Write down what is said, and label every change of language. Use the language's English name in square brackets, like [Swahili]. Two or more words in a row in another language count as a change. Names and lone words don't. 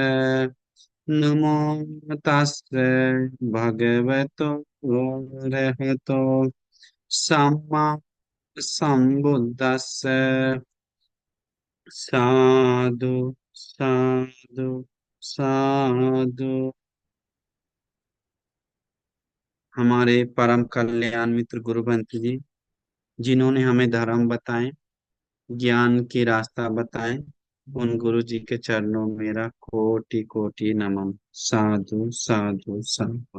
[Pali] नमो तस्से भगवतो अरहतो सम्मा सम्बुद्दस्से। साधु साधु साधु। [Hindi] हमारे परम कल्याण मित्र गुरुवंत जी, जिन्होंने हमें धर्म बताए, ज्ञान की रास्ता बताए, उन गुरु जी के चरणों में मेरा कोटि कोटि नमन। [Pali] साधु साधु साधु।